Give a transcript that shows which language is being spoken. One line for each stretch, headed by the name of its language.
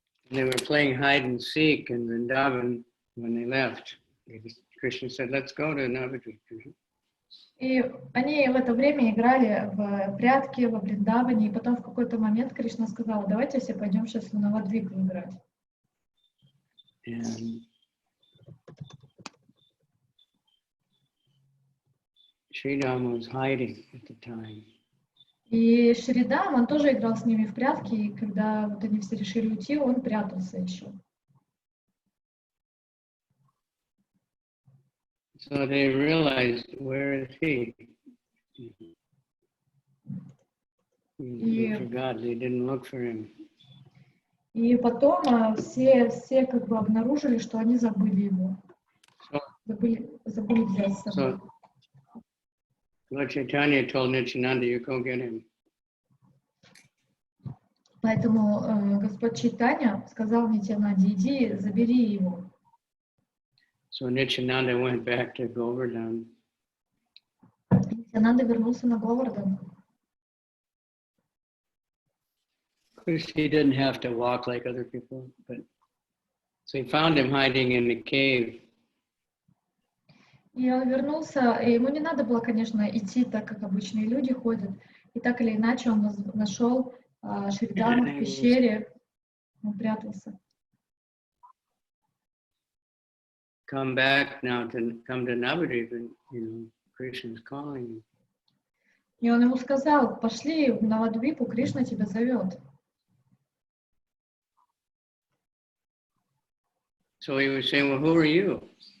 English: They were playing hide and seek in Vrindavan when they left. Krishna said, "Let's go to Navadvip."
Russian: И они в это время играли в прятки во Вриндаване, и потом в какой-то момент Кришна сказал: давайте все пойдем сейчас в Навадвипу играть.
English: And Sridham was hiding at the time.
Russian: И Шридам, он тоже играл с ними в прятки, и когда вот они все решили уйти, он прятался еще.
English: So they realized, where is he? They forgot, they didn't look for him.
Russian: И потом все как бы обнаружили, что они забыли его. Забыли взять с собой.
English: Lord Chaitanya told Nityananda, you go get him.
Russian: Поэтому Господь Чайтанья сказал Нитьянанде, иди, забери его.
English: So Nityananda went back to Govardhan.
Russian: Нитьянанда вернулся на Говардан.
English: Of course, he didn't have to walk like other people, but so he found him hiding in the cave.
Russian: И он вернулся, и ему не надо было, конечно, идти так, как обычные люди ходят. И так или иначе он нашел Шридаму в пещере, он прятался.
English: Come back now to come to Navadvip, and Krishna's calling you.
Russian: И он ему сказал, пошли в Навадвипу, Кришна тебя зовет.
English: So he was saying, well, who are you?